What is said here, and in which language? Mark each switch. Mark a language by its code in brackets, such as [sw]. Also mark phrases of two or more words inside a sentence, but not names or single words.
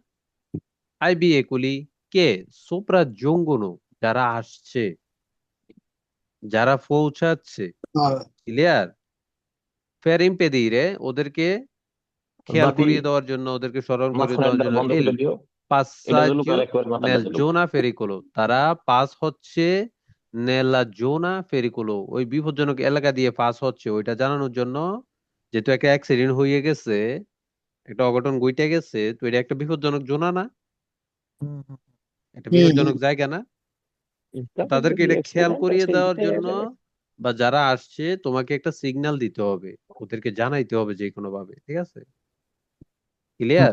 [it] ai veicoli che sopraggiungono, [bn] যারা আসছে, যারা পৌঁছাচ্ছে, ক্লিয়ার, [it] per impedire, [bn] ওদেরকে খেয়াল করিয়ে দেওয়ার জন্য, ওদেরকে স্মরণ করিয়ে দেওয়ার [it] জন্য, এল passaggio nel zona pericolo, [bn] তারা পাস হচ্ছে [it] nella zona pericolo, [bn] ওই বিপজ্জনক এলাকা দিয়ে পাস হচ্ছে, ওইটা জানানোর জন্য, যেহেতু একটা অ্যাক্সিডেন্ট হয়ে গেছে, একটা অঘটন ঘটে গেছে, তো এটা একটা বিপজ্জনক জোনা না, একটা বিপজ্জনক জায়গা না, তাদেরকে এটা খেয়াল করিয়ে দেওয়ার জন্য, বা যারা আসছে তোমাকে একটা সিগন্যাল দিতে হবে, ওদেরকে জানাইতে হবে যে কোনো ভাবে, ঠিক আছে, ক্লিয়ার?